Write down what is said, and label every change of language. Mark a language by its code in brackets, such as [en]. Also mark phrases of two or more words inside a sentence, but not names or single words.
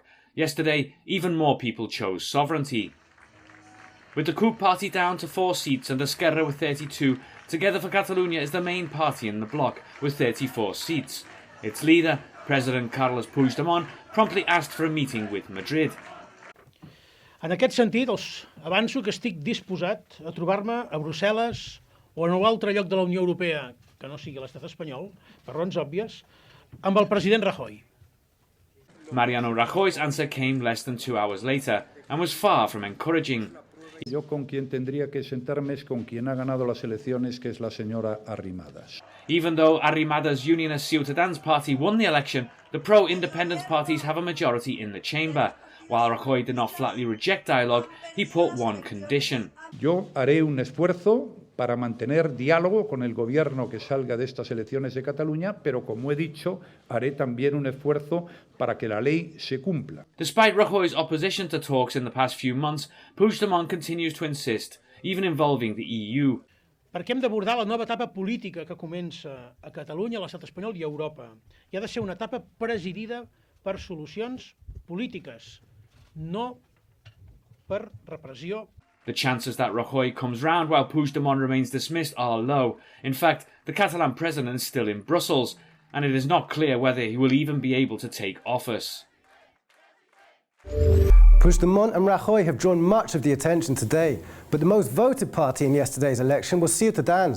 [en] Yesterday, even more people chose sovereignty. With the CUP party down to 4 seats and Esquerra with 32, Together for Catalonia is the main party in the bloc with 34 seats. Its leader, President Carles Puigdemont, promptly asked for a meeting with Madrid. [ca] En aquest sentit, avanço que estic disposat a trobar-me a Brussel·les o en un altre lloc de la Unió Europea, que no sigui l'estat espanyol, per raons òbvies, amb el president Rajoy. [en] Mariano Rajoy's answer came less than 2 hours later and was far from encouraging. [es] Yo con quien tendría que sentarme es con quien ha ganado las elecciones, que es la señora Arrimadas. [en] Even though Arrimadas' unionist Ciutadans party won the election, the pro-independence parties have a majority in the chamber. While Rajoy did not flatly reject dialogue, he put one condition. [es] Yo haré un esfuerzo para mantener diálogo con el gobierno que salga de estas elecciones de Cataluña, pero como he dicho, haré también un esfuerzo para que la ley se cumpla. [en] Despite Rajoy's opposition to talks in the past few months, Puigdemont continues to insist, even involving the EU. [ca] Perquè hem d'abordar la nova etapa política que comença a Catalunya, a l'estat espanyol i a Europa. I ha de ser una etapa presidida per solucions polítiques, no per repressió. [en] The chances that Rajoy comes round while Puigdemont remains dismissed are low. In fact, the Catalan president is still in Brussels, and it is not clear whether he will even be able to take office. Puigdemont and Rajoy have drawn much of the attention today, but the most voted party in yesterday's election was Ciutadans.